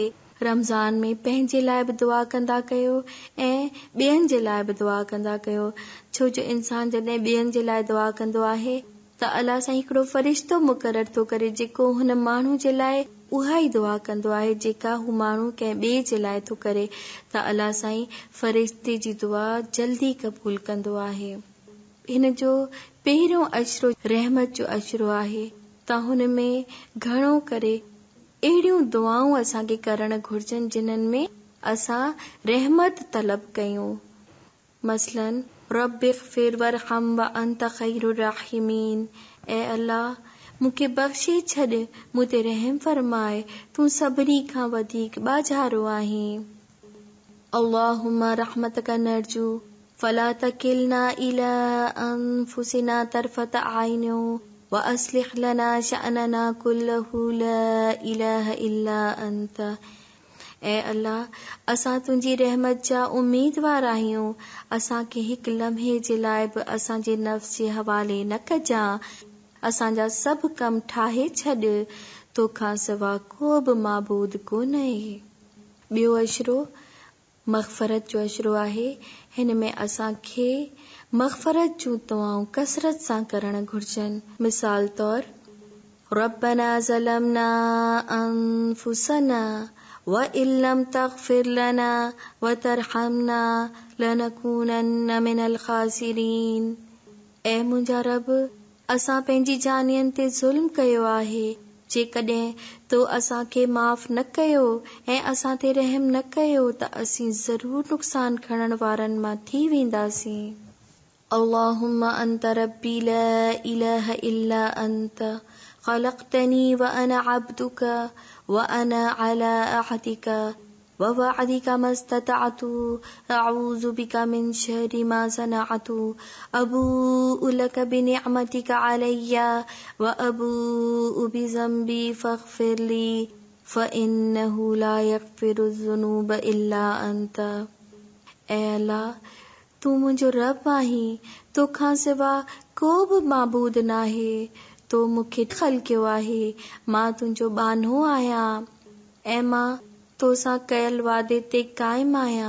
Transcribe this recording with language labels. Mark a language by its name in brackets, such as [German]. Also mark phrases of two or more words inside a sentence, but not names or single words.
[Sindhi] रमज़ान में पंहिंजे लाइ बि दुआ कंदा कयो ऐं ॿियनि जे लाइ बि दुआ कंदा कयो, छो जो इंसान जॾहिं ॿियनि जे लाइ दुआ कंदो आहे त अल्लाह साईं हिकिड़ो फ़रिश्तो मुक़ररु थो करे जेको हुन माण्हू जे लाइ उहा ई दुआ कंदो आहे जेका हू माण्हू कंहिं ॿिए जे लाइ थो करे, त अल्लाह साईं फ़रिश्ते जी दुआ जल्दी क़बूल कंदो आहे। हिन जो पहिरियों अशरो रहमत जो अशरो आहे त हुन में घणो करे अहिड़ियूं दुआऊं असांखे करणु घुर्जनि जिन्हनि में असां रहमत तलब कयूं। [Arabic] मसलन رب اغفر وارحم وأنت خير الراحمين. [Sindhi] ए अल्लाह मूंखे बख़्शे छॾ, मूं ते रहम फरमाए, तूं सभिनी खां वधीक ॿाझारो आहीं। [Arabic] اللهم رحمتك نرجو فلا تكلنا إلى أنفسنا طرفة عين وأصلح لنا شأننا كله لا إله إلا أنت. [Sindhi] ए अल्लाह असां तुंहिंजी रहमत जा उम्मीदवार आहियूं। असांखे हिकु लम्हे जे लाइ बि असांजे नफ़्स जे हवाले न कजां। असांजा सभु कम ठाहे छॾ, तोखां सवा को बि माबूद कोन्हे। ॿियो अशरो मग़फ़रत जो अशरो आहे। हिन में असांखे मग़फ़रत जूं दुआऊं कसरत सां करणु घुर्जनि। [Arabic] मिसाल तौर ربنا ظلمنا أنفسنا وإن لم تغفر لنا وترحمنا لنكونن من الخاسرين. [Sindhi] ए मुंहिंजा रब, असां पंहिंजी जानियुनि ते ज़ुल्म कयो आहे। जेकॾहिं तो असांखे माफ़ न कयो ऐं असां ते रहम न कयो त असीं ज़रूर नुक़सान खणण वारनि मां थी वेंदासीं। [Arabic] اللهم أنت ربي لا إله إلا أنت خلقتني وأنا عبدك وأنا على عهدك ووعدك ما استطعت أعوذ بك من شر ما صنعت أبوء لك بنعمتك علي وأبوء بذنبي فاغفر لي فإنه لا يغفر الذنوب إلا أنت. [Sindhi] ए अल्लाह, तूं मुंहिंजो रब आहीं, तोखां सिवा को बि माबूद नाहे। तो मूंखे ख़लक़ियो आहे, मां तुंहिंजो बानो आहियां ऐं मां तोसां कयल वादे ते क़ाइम आहियां।